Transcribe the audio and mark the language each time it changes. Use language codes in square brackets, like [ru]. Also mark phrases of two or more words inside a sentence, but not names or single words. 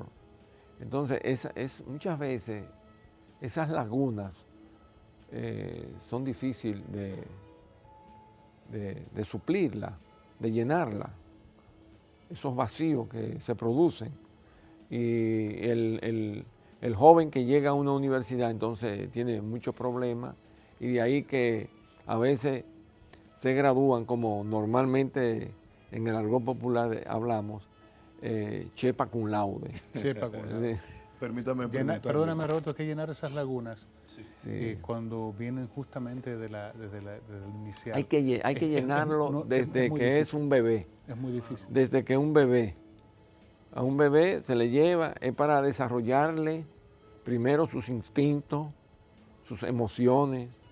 [es] Entonces, muchas veces esas lagunas son difíciles de suplirlas, de llenarlas, esos vacíos que se producen. Y el joven que llega a una universidad entonces tiene muchos problemas, y de ahí que a veces se gradúan, como normalmente en el argot popular hablamos, chepa [la] cum laude. [es] Chepa [la] cum laude. [es] Permítame perdóname, Roberto, hay que llenar esas lagunas cuando vienen justamente desde el inicial. Hay que llenarlo desde que es un bebé. Es muy difícil. Desde que un bebé. A un bebé se le lleva, es para desarrollarle primero sus instintos, sus emociones.